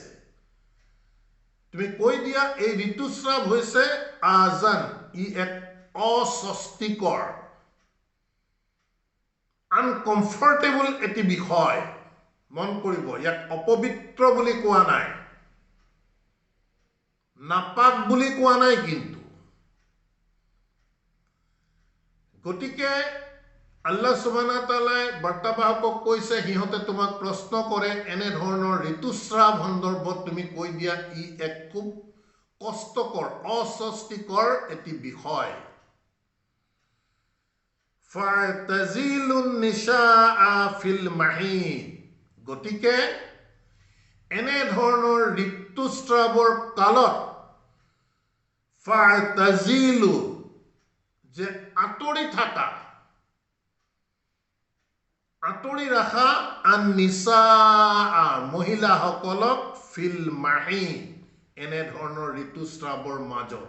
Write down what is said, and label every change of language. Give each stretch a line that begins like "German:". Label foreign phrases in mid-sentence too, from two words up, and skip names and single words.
Assamese: তুমি কৈ দিয়া এই ঋতুস্ৰাৱ হৈছে আজান, ই এক অস্বস্তিকৰ আনকমফৰ্টেবল এটি বিষয়। মন কৰিব, ইয়াক অপবিত্ৰ বুলি কোৱা নাই, নাপাক বুলি কোৱা নাই কিন্তু। গতিকে আল্লাহ সুবহানাহু ওয়া তাআলাই বাৰ্তাবাহকক কৈছে সিহঁতে তোমাক প্ৰশ্ন কৰে এনে ধৰণৰ ঋতুস্ৰাৱ সন্দৰ্ভত তুমি কৈ দিয়া ই এক খুব কষ্টকৰ অস্বস্তিকৰ এটি বিষয়।
Arabic: فاعتزلوا النساء في المحيض,
Assamese: গতিকে এনে ধৰণৰ ঋতুস্ৰাৱৰ কালত ফাতাজিলু, যে আঁতৰি থাকা, আঁতৰি ৰাখা,
Arabic: النساء,
Assamese: মহিলাসকলক,
Arabic: في المحيض,
Assamese: এনে ধৰণৰ ঋতুস্ৰাৱৰ মাজত।